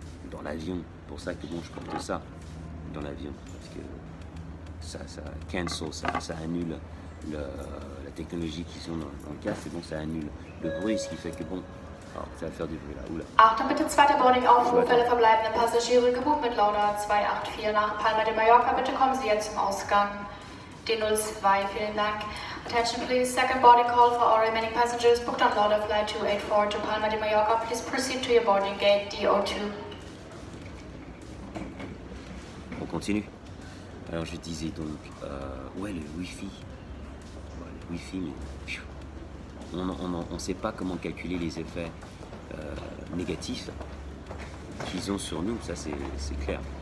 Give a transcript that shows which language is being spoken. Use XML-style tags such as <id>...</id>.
<fr>Dans l'avion, pour ça que bon, je porte ça dans l'avion. Parce que ça cancel, ça annule la technologie qui sont dans le casque, et bon, ça annule le bruit, ce qui fait que bon, ça va faire du bruit là. Oula.</fr> <de>Achtung bitte, zweiter Boarding-Aufruf, alle verbleibenden Passagiere gebucht mit Lauda 284 nach Palma de Mallorca. Bitte kommen Sie jetzt zum Ausgang D02, vielen Dank.</de> <en>Attention please, second boarding call for all remaining passengers booked on Lauda flight 284 to Palma de Mallorca. Please proceed to your boarding gate D02.</en> <fr>On continue. Alors je disais donc, ouais, le Wi-Fi. Ouais, le Wi-Fi, mais on ne sait pas comment calculer les effets négatifs qu'ils ont sur nous, ça c'est clair.</fr>